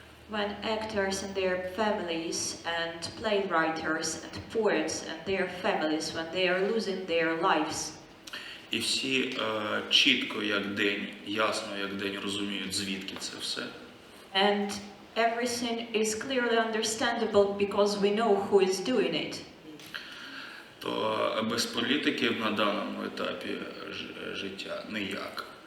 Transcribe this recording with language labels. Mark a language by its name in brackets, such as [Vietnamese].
[English] When actors and their families and playwriters and poets and their families, when they are losing their lives. [Ukrainian] І всі чітко, як день, ясно, як день розуміють, звідки це все. [English] And everything is clearly understandable because we know who is doing it. [Ukrainian] То без політики на даному етапі життя ніяк.